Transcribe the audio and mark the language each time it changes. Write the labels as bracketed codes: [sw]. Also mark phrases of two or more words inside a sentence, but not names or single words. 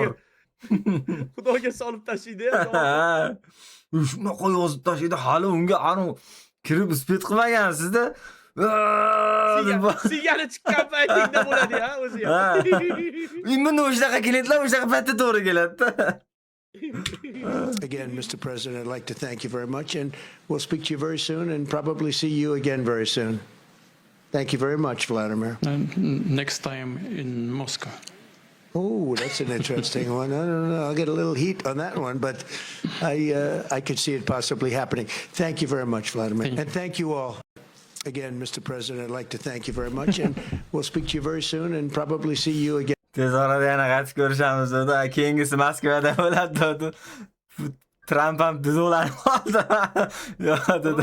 [uz] Xudoga solib tashlaydi. Shunaqa yozib tashlaydi. Hali unga anu kirib ispet qilmagansiz-da. Sigara chiqqan paytingda bo'ladi-ya, o'zi ham. Mana o'shaqa klientlar o'shaqa paytda to'g'ri keladi-da. [en] Again, Mr. President, I'd like to thank you very much, and we'll speak to you very soon and probably see you again very soon. Thank you very much, Vladimir. Next time in Moscow. Oh, that's an interesting one. I don't know. I'll get a little heat on that one, but I could see it possibly happening. Thank you very much, Vladimir. And thank you all. Again, Mr. President, I'd like to thank you very much, and we'll speak to you very soon and probably see you again. [uz] Tez orada yana qaytib ko'rishamiz dedi. Keyingisi Moskvada bo'ladi dedi. Tramp ham dizollanib qoldi. Yo'q dedi.